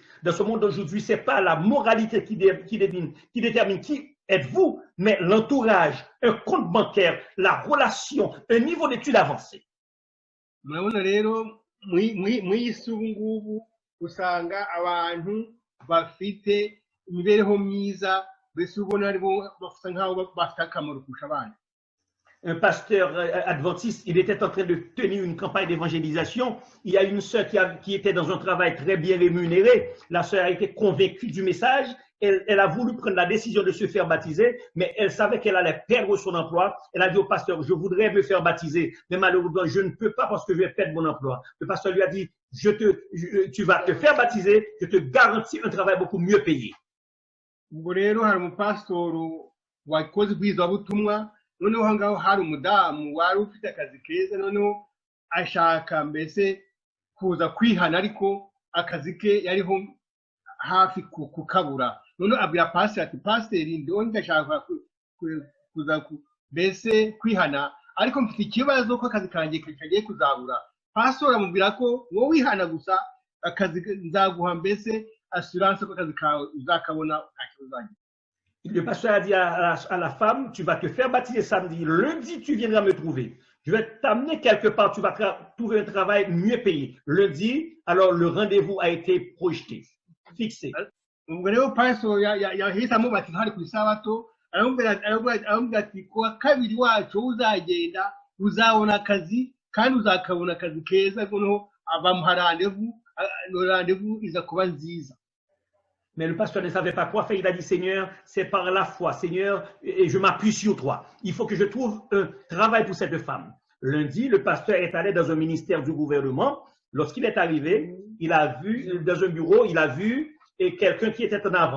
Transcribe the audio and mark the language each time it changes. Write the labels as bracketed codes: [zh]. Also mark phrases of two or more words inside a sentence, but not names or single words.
[fr] Dans ce monde d'aujourd'hui, ce n'est pas la moralité qui détermine qui êtes-vous, mais l'entourage, un compte bancaire, la relation, un niveau d'études avancé. [rw] Murabona rero mw'isi ubu ngubu usanga abantu bafite imibereho myiza mbese ubona aribo bafite nk'aho bafite akamaro kurusha abandi. [fr] Un pasteur adventiste, il était en train de tenir une campagne d'évangélisation. Il y a une sœur qui était dans un travail très bien rémunéré. La sœur a été convaincue du message. Elle a voulu prendre la décision de se faire baptiser, mais elle savait qu'elle allait perdre son emploi. Elle a dit au pasteur, je voudrais me faire baptiser, mais malheureusement, je ne peux pas parce que je vais perdre mon emploi. Le pasteur lui a dit, tu vas te faire baptiser, je te garantis un travail beaucoup mieux payé. [rw] Ubwo rero hari umupasitoro wakoze ubwizabutumwa noneho aho ngaho hari umudamu wari ufite akazi keza noneho ashaka mbese kuza kwihana ariko akazi ke yariho hafi kukabura noneho abwira pasiteri ati pasiteri ndiho ndashaka kuza mbese kwihana ariko mfite ikibazo ko akazi kanjye kagiye kuzabura. Pasiteri amubwira ko wowe wihana gusa akazi nzaguha mbese assurance ko akazi kawe uzakabona nta kibazo. [fr] Le pasteur a dit à la femme, tu vas te faire baptiser samedi, lundi tu viendras me trouver. Je vais t'amener quelque part, tu vas trouver un travail mieux payé. Lundi, alors le rendez-vous a été projeté, fixé. [rw] Ubwo rero pastor yahise amubatiza hari ku isabato aramubwira ati kuwa kabiri wacu uzagenda uzabona akazi kandi uzakabona akazi keza noneho abamuha rendez-vous iza kuba nziza. [fr] Mais le pasteur ne savait pas quoi faire. Il a dit, Seigneur, c'est par la foi. Seigneur, et je m'appuie sur toi. Il faut que je trouve un travail pour cette femme. Lundi, le pasteur est allé dans un ministère du gouvernement. Lorsqu'il est arrivé, il a vu, dans un bureau, il a vu quelqu'un qui était en avant.